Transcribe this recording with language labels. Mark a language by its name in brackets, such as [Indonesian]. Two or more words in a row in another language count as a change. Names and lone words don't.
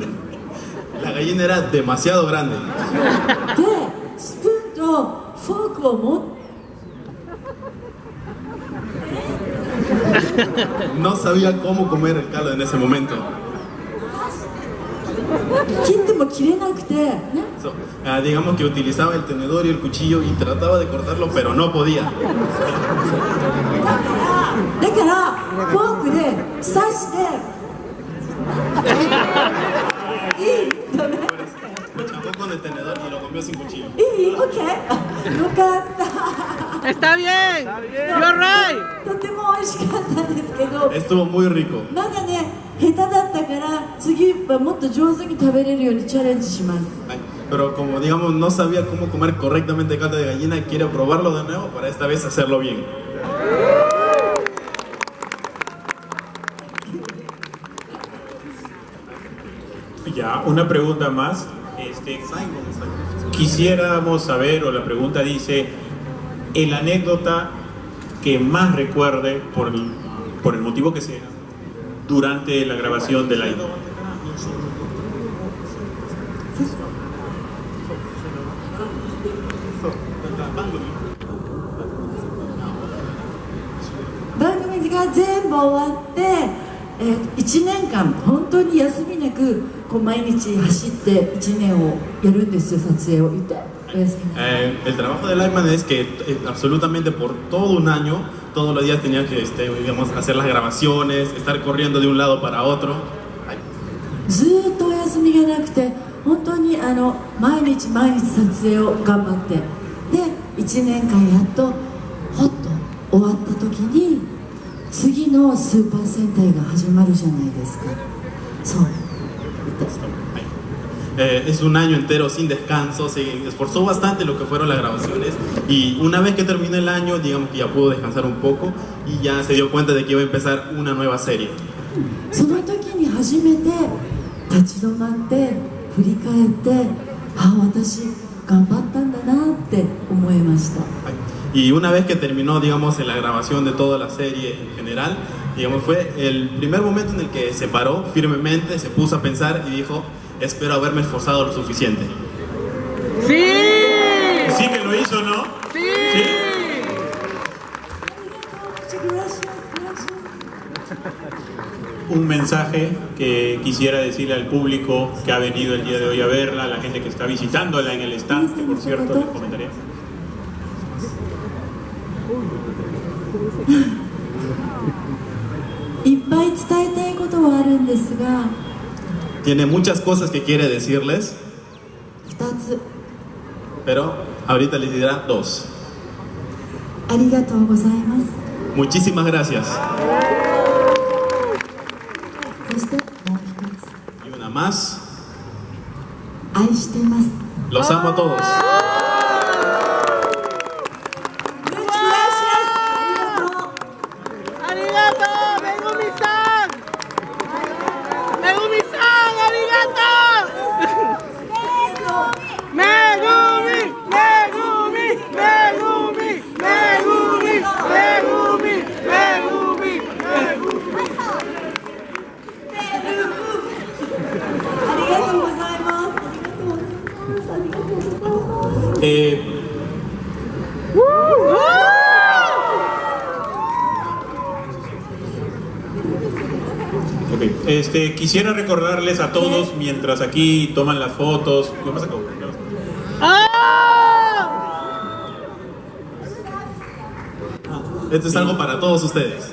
[Spanish] La gallina era demasiado grande. [Japanese] スプーンとフォークを持って [Spanish] No sabía cómo comer el caldo en ese momento. [Japanese] 切っても切れなくて、ね、 [Spanish] Digamos que utilizaba el tenedor y el cuchillo y trataba de cortarlo, pero no podía. [Japanese] だからフォークで刺していいダメ [Spanish] Lo chapó con el tenedor y lo comió sin cuchillo. [Japanese] いい OK よかった [Spanish] Está bien. [English] You're right. [Japanese] とても美味しかったんですけど [Spanish] Estuvo muy rico. [Japanese] まだね下手だったから次はもっと上手に食べれるようにチャレンジします [Spanish] Pero como digamos no sabía cómo comer correctamente el caldo de gallina, quiere probarlo de nuevo para esta vez hacerlo bien. Ya, una pregunta más. Quisiéramos saber, o la pregunta dice, el anécdota que más recuerde por el motivo que sea durante la grabación del live. [Japanese] 番組が全部終わって、1年間本当に休みなくこう毎日走って1年をやるんですよ、撮影を言ってお休みなく [Spanish] El trabajo de Lightman es que absolutamente por todo un año, todos los días tenía que digamos, hacer las grabaciones, estar corriendo de un lado para otro. [Japanese] ずーっとお休みがなくて本当に毎日毎日撮影を頑張ってで1年間やっとほっと終わった時に次のスーパー戦隊が始まるじゃないですかそう [Spanish] Es un año entero sin descanso, se esforzó bastante en lo que fueron las grabaciones y una vez que terminó el año, digamos que ya pudo descansar un poco y ya se dio cuenta de que iba a empezar una nueva serie. [Japanese] その時に初めて立ち止まって振り返って私頑張ったんだなって思いました [Spanish] Y una vez que terminó, digamos, en la grabación de toda la serie en general, digamos, fue el primer momento en el que se paró firmemente, se puso a pensar y dijo, espero haberme esforzado lo suficiente. Sí. Sí que lo hizo, ¿no? Sí. Un mensaje que quisiera decirle al público que ha venido el día de hoy a verla, a la gente que está visitándola en el stand, que por cierto les comentaré. [Japanese] いっぱい伝えたいことはあるんですが [Spanish] Tiene muchas cosas que quiere decirles, [Japanese] 2つ [Spanish] pero ahorita les dirá 2. [Japanese] ありがとうございます。 [Spanish] Muchísimas gracias. [Japanese] そしてもう一つ、 [Spanish] Y una más. [Japanese] 愛してます。 [Spanish] Los amo a todos. Muchas gracias. [Japanese] ありがとう。 ¡Arigato! ¡Megumi-san! ¡Megumi-san! ¡Arigato! ¡Megumi! ¡Megumi! ¡Megumi! ¡Megumi! ¡Megumi! ¡Megumi! ¡Megumi! ありがとうございます。ありがとうございます。ありがとうございます。 [Spanish] Ok, quisiera recordarles a todos mientras aquí toman las fotos. ¿Qué pasa, Cabo? ¿Qué pasa? Esto es algo para todos ustedes.